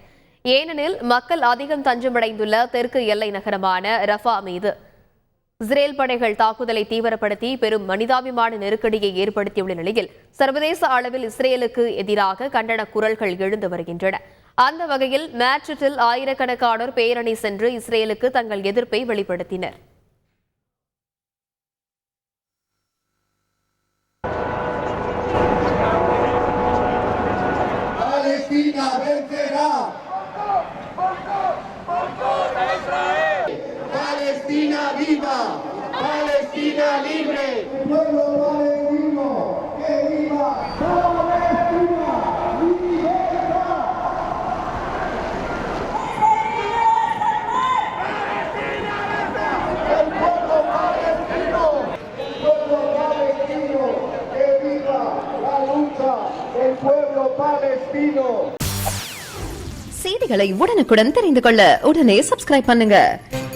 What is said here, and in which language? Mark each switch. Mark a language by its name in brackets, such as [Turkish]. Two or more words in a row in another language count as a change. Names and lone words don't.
[Tamil] ஏனெனில் மக்கள் அதிகம் தஞ்சமடைந்துள்ள தெற்கு எல்லை நகரமான ரஃபா மீது இஸ்ரேல் படைகள் தாக்குதலை தீவிரப்படுத்தி பெரும் மனிதாபிமான நெருக்கடியை ஏற்படுத்தியுள்ள நிலையில் சர்வதேச அளவில் இஸ்ரேலுக்கு எதிராக கண்டன குரல்கள் எழுந்து வருகின்றன. அந்த வகையில் மேட்ரிட்டில் ஆயிரக்கணக்கானோர் பேரணி சென்று இஸ்ரேலுக்கு தங்கள் எதிர்ப்பை வெளிப்படுத்தினர். [Spanish] Palestina vencerá. Palestina viva. Palestina libre. El pueblo palestino, que viva Palestina. Libertad. El pueblo palestino. El pueblo palestino, que viva la lucha. El pueblo palestino. [Tamil] செய்திகளை உடனுக்குடன் தெரிந்து கொள்ள உடனே சப்ஸ்கிரைப் பண்ணுங்க.